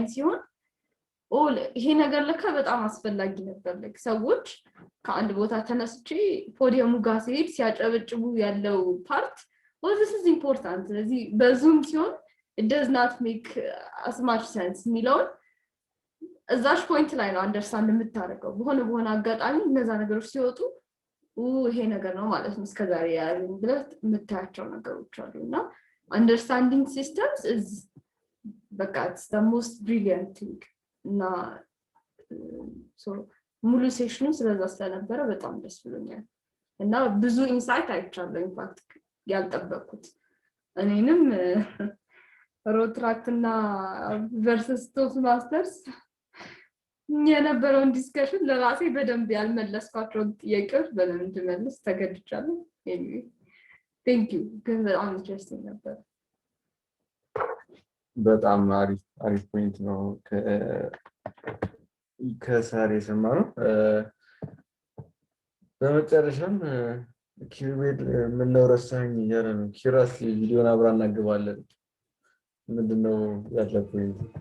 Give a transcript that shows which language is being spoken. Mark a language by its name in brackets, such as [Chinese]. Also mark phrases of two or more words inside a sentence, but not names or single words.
[Amharic] ሲሆን ይሄ ነገር ለካ በጣም አስፈላጊ ነበር። ልክ ሰዎች ከአንድ ቦታ ተነስቼ ፖዲየሙ ጋር ሲሄድ ሲያጨበጭቡ ያለው ፓርት [English] well this is important [Amharic] ስለዚህ በዙም ሲሆን [English] it does not make as much sense [Amharic] ሚለው እዛሽ ፖይንት ላይ ነው አንደርስታንድ የምታረገው በሆነ አጋጣሚ እነዛ ነገሮች ሲወጡ ይሄ ነገር ነው ማለት ነው እስከዛሬ ያለኝ ብለህ የምታያቸው ነገሮች አሉና understanding [English] systems is it's the most brilliant thing [Amharic] እና so ሙሉ ሴሽኑ ስለዛ ስለነበረ በጣም ደስ ብሎኛል እና ብዙ ኢንሳይት አይቻለሁ ኢንፋክት ያልጠበቅኩት እኔንም ሮትራክትና versus ቶፕ ማስተርስ የነበረውን ዲስከሽን ለራሴ በደንብ ያልመለስኳቸው ጥያቄዎች በደንብ እንድመልስ ተገድቻለሁ [English] anyway thank you [Amharic] ግን በጣም ኢንትረስቲንግ ነበር በጣም አሪፍ ፖይንት ነው ከሳሪ ሰማነው በመጨረሻም ኪዩቤል ምን ነው ረሳኝ እያለ ነው ኪራስ ቪዲዮን አብራ እናገባለን ምንድነው ያለው ፖይንት